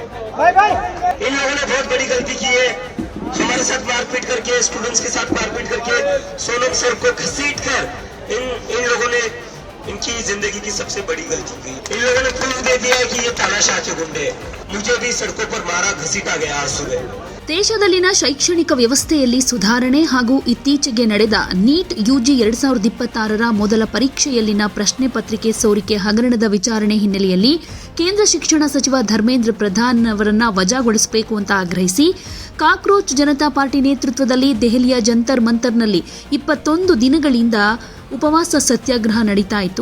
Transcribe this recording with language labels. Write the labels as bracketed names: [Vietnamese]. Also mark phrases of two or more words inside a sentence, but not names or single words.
[Hindi] इन लोगों ने बहुत बड़ी गलती की है, हमारे साथ मारपीट करके, स्टूडेंट्स के साथ मारपीट करके सोनम सर को घसीट कर इन लोगों ने इनकी जिंदगी की सबसे बड़ी गलती की। इन लोगों ने प्रूफ दे दिया है कि ये तानाशाह के गुंडे हैं। मुझे भी सड़कों पर मारा घसीटा गया आज सुबह। [Kannada] ದೇಶದಲ್ಲಿನ ಶೈಕ್ಷಣಿಕ ವ್ಯವಸ್ಥೆಯಲ್ಲಿ ಸುಧಾರಣೆ ಹಾಗೂ ಇತ್ತೀಚೆಗೆ ನಡೆದ ನೀಟ್ ಯುಜಿ 2026ರ ಮೊದಲ ಪರೀಕ್ಷೆಯಲ್ಲಿನ ಪ್ರಶ್ನೆ ಪತ್ರಿಕೆ ಸೋರಿಕೆ ಹಗರಣದ ವಿಚಾರಣೆ ಹಿನ್ನೆಲೆಯಲ್ಲಿ ಕೇಂದ್ರ ಶಿಕ್ಷಣ ಸಚಿವ ಧರ್ಮೇಂದ್ರ ಪ್ರಧಾನ್ ಅವರನ್ನ ವಜಾಗೊಳಿಸಬೇಕು ಅಂತ ಆಗ್ರಹಿಸಿ ಕಾಕ್ರೋಚ್ ಜನತಾ ಪಾರ್ಟಿ ನೇತೃತ್ವದಲ್ಲಿ ದೆಹಲಿಯ ಜಂತರ್ ಮಂತರ್ನಲ್ಲಿ 21 ದಿನಗಳಿಂದ ಉಪವಾಸ ಸತ್ಯಾಗ್ರಹ ನಡೀತಾ ಇತ್ತು.